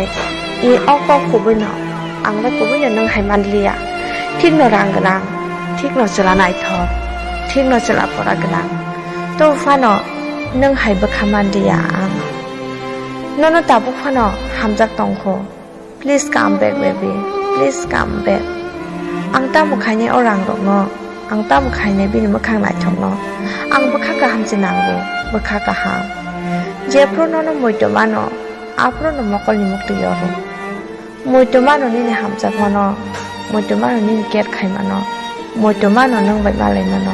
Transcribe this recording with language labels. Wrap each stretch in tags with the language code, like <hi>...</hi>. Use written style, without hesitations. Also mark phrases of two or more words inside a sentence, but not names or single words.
<trp>I ok ok kubai no. Ang ba kubai no nang hai man liya. Thik no rang ganang. Thik no chela nai thor. Thik no chela pora ganang. To fano nang hai ba khaman liya ang. Nono tabu fano hamjak tongkho.</trp> <en>Please come back baby. Please come back.</en> <trp>Ang ta mukhaine orang rok no. Ang ta mukhaine bini mukhang nai thok no. Ang bakha ka hamjinangbo. Bakha ka ham. Jepro nono moito mano. Apro no mokol ni mukti yoro. Moito mano ni hamjak mano. Moito mano ni ket khai mano. Moito mano nang bai malai mano.</trp>